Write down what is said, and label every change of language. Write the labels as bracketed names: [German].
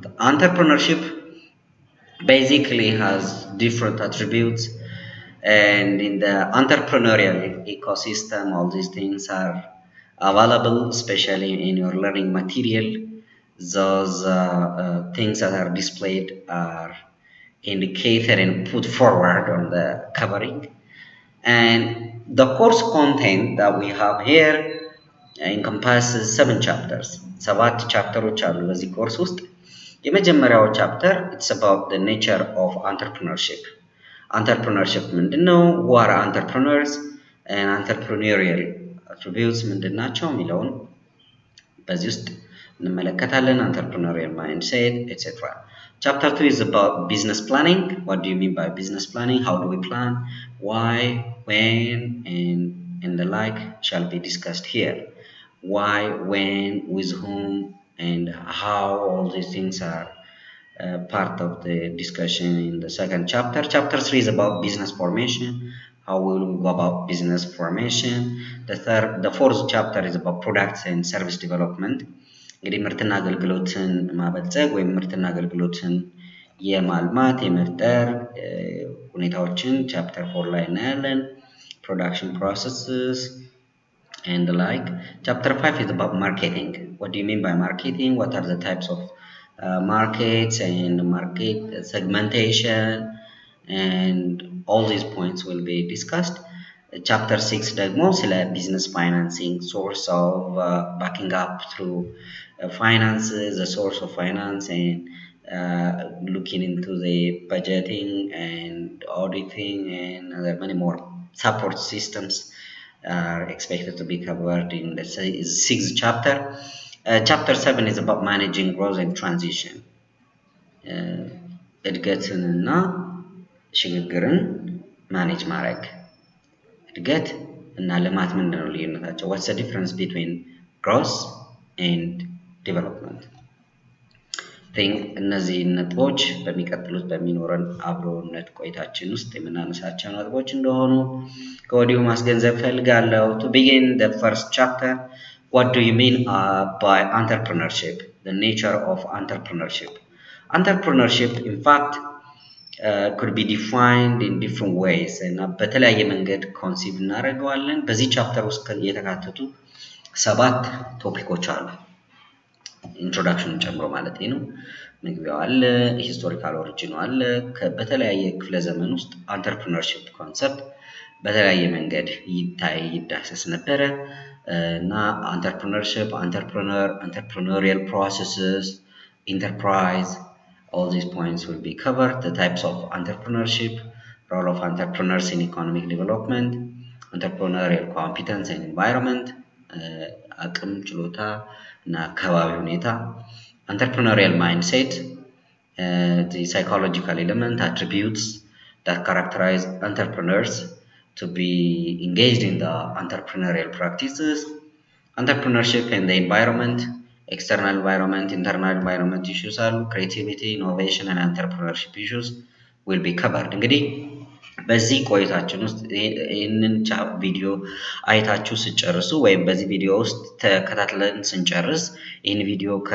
[English] Entrepreneurship basically has different attributes, and in the entrepreneurial ecosystem all these things are available, especially in your learning material. Those things that are displayed are indicated and put forward on the covering, and the course content that we have here encompasses 7 chapters. [Amharic] 7 ቻፕተሮች አሉ በዚህ ኮርስ ውስጥ። የመጀመሪያው ቻፕተር [English] it's about the nature of entrepreneurship. Entrepreneurship [Amharic] ምንድነው? [English] Who are entrepreneurs and entrepreneurial attributes [Amharic] ምንድናቸው የሚለውን በዚህ ውስጥ እንመለከታለን። [English] Entrepreneurial mindset etc. Chapter 2 is about business planning. What do you mean by business planning? How do we plan? Why, when, and the like shall be discussed here. Why, when, with whom, and how, all these things are part of the discussion in the second chapter. Chapter 3 is about business formation. How will we go about business formation? The fourth chapter is about products and service development. [Amharic] እንግዲህ ምርትና አገልግሎትን ማበልጸግ ወይም ምርትና አገልግሎትን የማልማት የመፍጠር ሁኔታዎችን ቻፕተር 4 ላይ እናያለን። [English] Production processes and the like. Chapter 5 is about marketing. What do you mean by marketing? What are the types of markets and market segmentation, and all these points will be discussed. Chapter 6 [Amharic] ደግሞ ስለ [English] business financing, source of backing up through finances, the source of finance, and looking into the budgeting and auditing and other many more support systems are expected to be covered in the 6th chapter. Chapter 7 is about managing growth and transition. [Amharic] እድገትንና ሽግግርን ማኔጅ ማድረግ። እድገት እና ልማት ምንድነው ልዩነታቸው? [English] What's the difference between growth and development? [Amharic] እነዚህ ነጥቦች በሚቀጥሉት በሚኖረን አብሮነት ቆይታችን ውስጥ የምናነሳቸው ነጥቦች እንደሆኑ ከወዲሁ ማስገንዘብ ፈልጋለሁ። [English] To begin the first chapter, what do you mean by entrepreneurship? The nature of entrepreneurship. Entrepreneurship, in fact, could be defined in different ways, [Amharic] እና በተለያየ መንገድ ኮንሲቭ እናደርገዋለን። በዚህ ቻፕተር ውስጥ የተካተቱ 7 ቶፒኮች አሉ። ኢንትሮዳክሽኑን ጨምሮ ማለት ነው። መግቢያው አለ፣ ሂስቶሪካል ኦሪጂኑ አለ። በተለያየ ክፍለ ዘመን ውስጥ አንተርፕረነርሺፕ ኮንሰፕት በተለያየ መንገድ ይዳሰስ ነበረ እና አንተርፕረነርሺፕ፣ [English] entrepreneurial processes, enterprise, all these points will be covered. The types of entrepreneurship, role of entrepreneurs in economic development, entrepreneurial competence and environment, [Amharic] አቅም ችሎታ እና አካባቢ ሁኔታ፣ [English] entrepreneurial mindset, the psychological element, attributes that characterize entrepreneurs to be engaged in the entrepreneurial practices, entrepreneurship and the environment, external environment, internal environment issues [Amharic] አሉ። [English] creativity, innovation and entrepreneurship issues will be covered። [Amharic] እንግዲህ በዚህ ቆይታችን ውስጥ ይህንን ቪዲዮ አይታችሁ ስጨርሱ ወይም በዚህ ቪዲዮ ውስጥ ተከታትለን ስንጨርስ ይህን ቪዲዮ